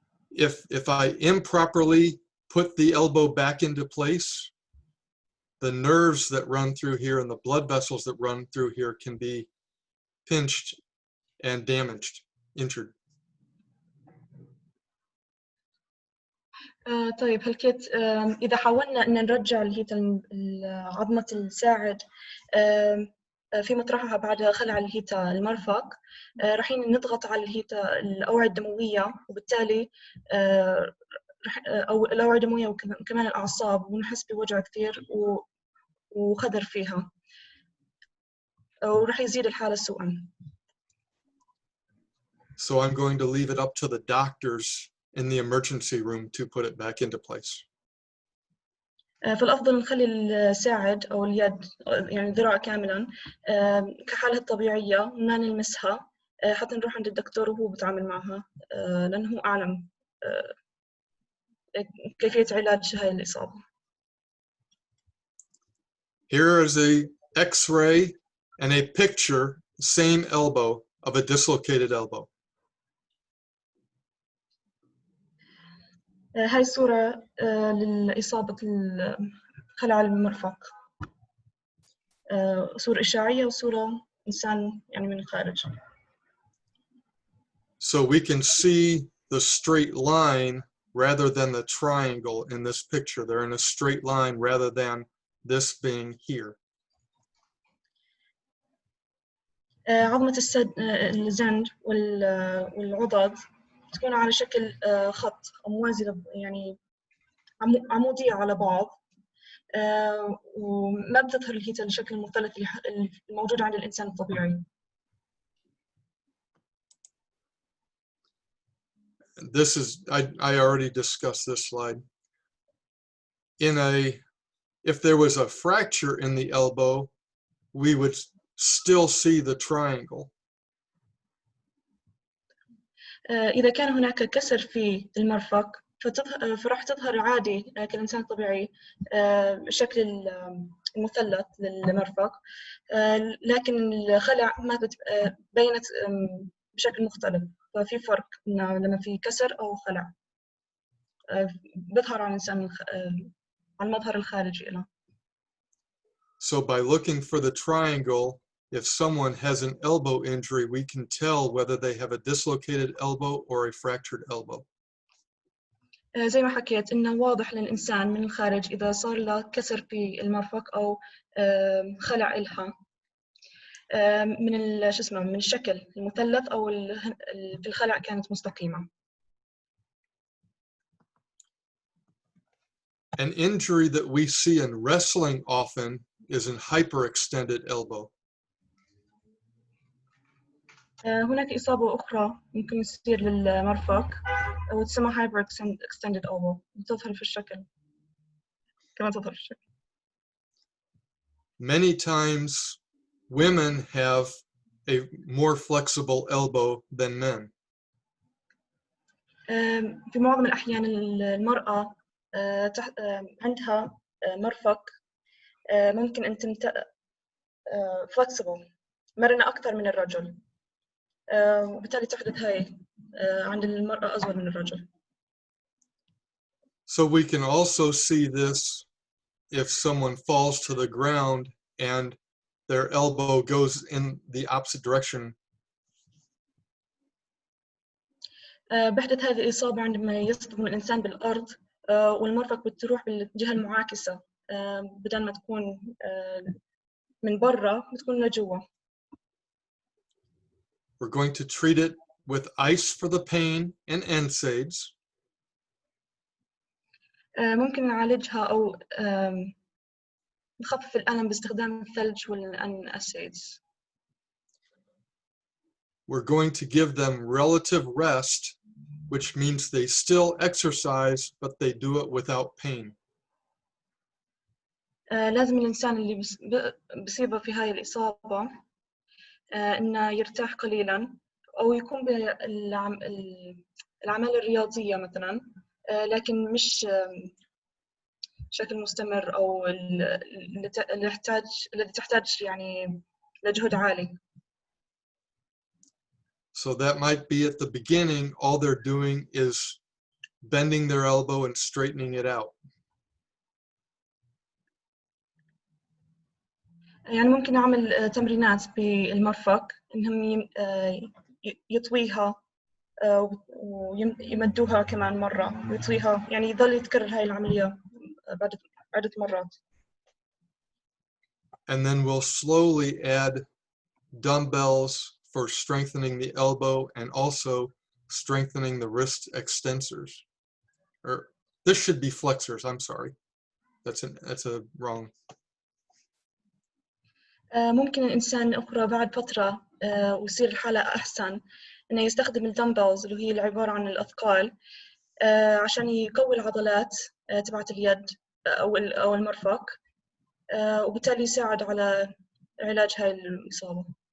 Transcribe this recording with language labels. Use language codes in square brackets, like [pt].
[en] If I improperly put the elbow back into place, the nerves that run through here and the blood vessels that run through here can be pinched and damaged, injured. [ar] طيب هلكيت إذا حاولنا إن نرجع اللي هي عظمة الساعد في مطرحها بعد خلع اللي هي المرفق رايحين نضغط على اللي هي الأوعية الدموية وبالتالي أو الأوعية الدموية وكمان الأعصاب ونحس بوجع كثير وخدر فيها وراح يزيد الحالة سوءا. [en] So I'm going to leave it up to the doctors in the emergency room to put it back into place. [ar] فالأفضل نخلي الساعد أو اليد يعني ذراع كاملا كحالها الطبيعية ما نلمسها حتى نروح عند الدكتور وهو بيتعامل معها لأنه هو أعلم كيفية علاج هاي الإصابة. [en] Here is a X-ray and a picture, same elbow, of a dislocated elbow. [ar] هاي صورة للإصابة خلع المرفق، صورة إشعاعية وصورة إنسان يعني من الخارج. [en] So we can see the straight line rather than the triangle in this picture. They're in a straight line rather than this being here. [ar] عظمة الزند والعضد تكون على شكل خط أو موازية يعني عمودية على بعض، وما بتظهر الكيتا الشكل المثلث الموجود عند الإنسان الطبيعي. [en] This is, I already discussed this slide. If there was a fracture in the elbow, we would still see the triangle. [ar] إذا كان هناك كسر في المرفق فراح تظهر عادي كالإنسان الطبيعي شكل المثلث للمرفق، لكن الخلع ما بينت بشكل مختلف. ففي فرق لما في كسر أو خلع بظهر على الإنسان على المظهر الخارجي له. [en] So by looking for the triangle, if someone has an elbow injury, we can tell whether they have a dislocated elbow or a fractured elbow. [ar] زي ما حكيت إنه واضح للإنسان من الخارج إذا صار له كسر في المرفق أو خلع إلها من شو اسمه من الشكل المثلث أو في الخلع كانت مستقيمة. [en] An injury that we see in wrestling often is an hyperextended elbow. [ar] هناك إصابة أخرى ممكن تصير للمرفق وتسمى hyperextended elbow، تظهر في الشكل كما تظهر في الشكل. [en] Many times women have a more flexible elbow than men. [ar] في معظم الأحيان المرأة عندها مرفق ممكن أن flexible مرنة أكثر من الرجل، وبالتالي تحدث هاي عند المرأة أصغر من الرجل. [en] So we can also see this if someone falls to the ground and their elbow goes in the opposite direction. [ar] بحدث هذه الإصابة عندما يصدم الإنسان بالأرض والمرفق بتروح بالجهة المعاكسة، بدل ما تكون من برا بتكون لجوا. [en] We're going to treat it with ice for the pain and NSAIDs. [ar] ممكن نعالجها أو نخفف الألم باستخدام الثلج والأنسيدز. [en] We're going to give them relative rest, which means they still exercise, but they do it without pain. [ar] لازم الإنسان اللي بصيبه في هاي الإصابة إنه يرتاح قليلاً أو يكون بالأعمال الرياضية مثلاً، لكن مش بشكل مستمر أو التي تحتاج يعني لجهد عالي. [en] So that might be at the beginning, all they're doing is bending their elbow and straightening it out. [ar] يعني ممكن نعمل تمرينات بالمرفق إنهم يطويها ويمدوها كمان مرة ويطويها، يعني يظل يتكرر هاي العملية بعد عدة مرات. [en] And then we'll slowly add dumbbells for strengthening the elbow and also strengthening the wrist extensors. Or this should be flexors, I'm sorry. That's a wrong. [ar] ممكن الإنسان أخرى بعد فترة ويصير الحالة أحسن إنه يستخدم الدمبلز اللي هي عبارة عن الأثقال عشان يقوي العضلات تبعت اليد أو المرفق، وبالتالي يساعد على علاج هاي الإصابة.